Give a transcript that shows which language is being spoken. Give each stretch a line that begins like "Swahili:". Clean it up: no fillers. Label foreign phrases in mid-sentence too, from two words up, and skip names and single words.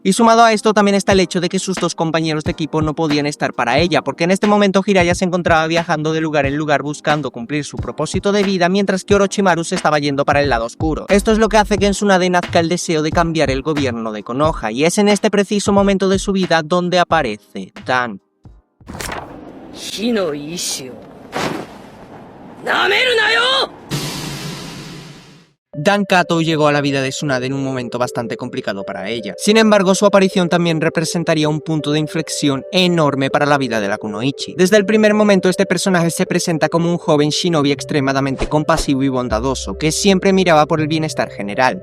Spanish: Y sumado a esto también está el hecho de que sus dos compañeros de equipo no podían estar para ella, porque en este momento Jiraiya se encontraba viajando de lugar en lugar buscando cumplir su propósito de vida, mientras que Orochimaru se estaba yendo para el lado oscuro. Esto es lo que hace que en Tsunade nazca el deseo de cambiar el gobierno de Konoha, y es en este preciso momento de su vida donde aparece Dan.
Japanese: 火の意志をなめるなよ。
Spanish: Dan Kato llegó a la vida de Tsunade en un momento bastante complicado para ella. Sin embargo, su aparición también representaría un punto de inflexión enorme para la vida de la kunoichi. Desde el primer momento, este personaje se presenta como un joven shinobi extremadamente compasivo y bondadoso, que siempre miraba por el bienestar general.